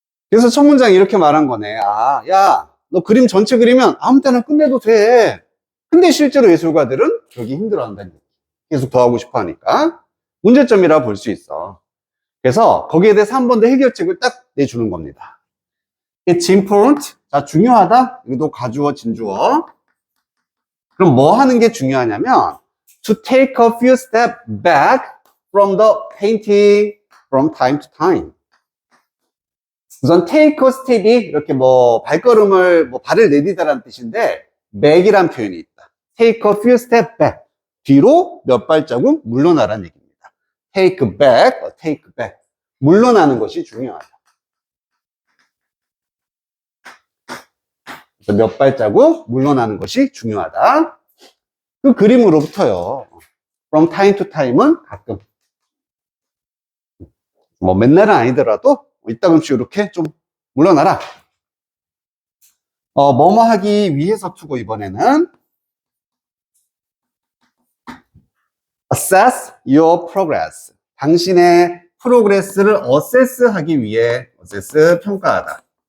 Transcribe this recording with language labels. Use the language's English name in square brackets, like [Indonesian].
[Korean] 그래서 첫 문장이 이렇게 말한 거네. 야, 너 그림 전체 그리면 아무 때나 끝내도 돼. 근데 실제로 예술가들은 그러기 힘들어한다는 얘기. 계속 더 하고 싶어 하니까. 문제점이라 볼 수 있어. 그래서 거기에 대해서 한 번 더 해결책을 딱 내주는 겁니다. [English] It's important. [Korean] 자, 중요하다. 여기도 가주어, 진주어. 그럼 뭐 하는 게 중요하냐면 [English] to take a few steps back from the painting from time to time. [Korean] 우선 [English] take a step [Korean] 이 이렇게 발걸음을 발을 내디다라는 뜻인데 back이란 표현이 있다. [English] take a few steps back. [Korean] 뒤로 몇 발자국 물러나라는 얘기입니다. [English] take back, take back. [Korean] 물러나는 것이 중요하다. 그래서 몇 발자국 물러나는 것이 중요하다. 그 그림으로부터요. [English] from time to time [Korean] 은 가끔. 맨날은 아니더라도 이따금씩 이렇게 좀 물러나라. 뭐뭐 하기 위해서 투고 이번에는 [English] assess your progress. [Korean] 당신의 프로그레스를 assess 하기 위해 assess 평가하다.